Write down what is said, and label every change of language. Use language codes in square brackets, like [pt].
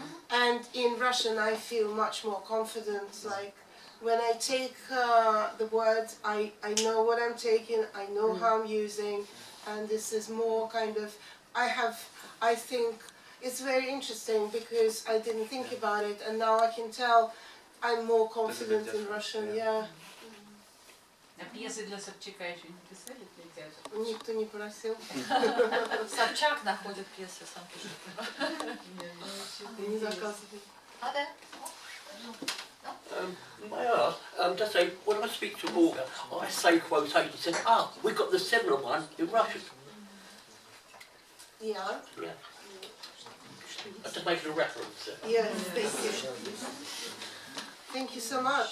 [en] And in Russian, I feel much more confident. Like when I take the words, I know what I'm taking, I know how I'm using, and this is more kind of, I think it's very interesting because I didn't think about it, and now I can tell I'm more confident in Russian, yeah. [ru] А пьесы для Собчака еще не писали для театра? Никто не просил. Собчак находит пьесы, сам пишет. Не заказывали. [en] Are there? May I ask, to say, when I speak to Olga, I say quotations, say, we've got the similar one in Russian. Yeah. Yeah. I'm just making a reference. Yes, thank you. Thank you so much.